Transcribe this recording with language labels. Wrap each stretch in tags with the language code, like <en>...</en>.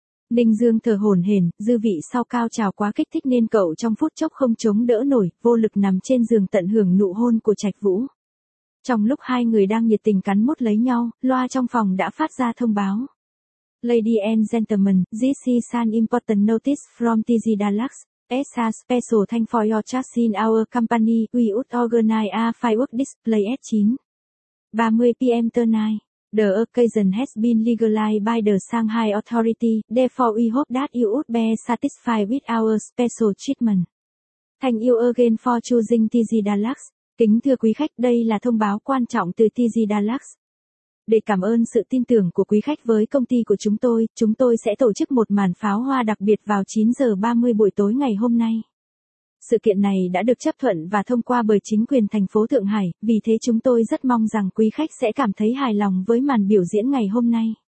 <vi>Ninh Dương thở hổn hển, dư vị sau cao trào quá kích thích nên cậu trong phút chốc không chống đỡ nổi, vô lực nằm trên giường tận hưởng nụ hôn của Trạch Vũ. Trong lúc hai người đang nhiệt tình cắn mút lấy nhau, loa trong phòng đã phát ra thông báo.</vi> <en>Ladies and gentlemen, this is an important notice from TG Dalux. As a special thank for your trust in our company, we would organize a firework display at 9:30 p.m. tonight. The occasion has been legalized by the Shanghai Authority, therefore we hope that you would be satisfied with our special treatment. Thank you again for choosing TG Dalux.</en> <vi>Kính thưa quý khách, đây là thông báo quan trọng từ TG Dalux. Để cảm ơn sự tin tưởng của quý khách với công ty của chúng tôi sẽ tổ chức một màn pháo hoa đặc biệt vào 9:30 buổi tối ngày hôm nay. Sự kiện này đã được chấp thuận và thông qua bởi chính quyền thành phố Thượng Hải, vì thế chúng tôi rất mong rằng quý khách sẽ cảm thấy hài lòng với màn biểu diễn ngày hôm nay.</vi>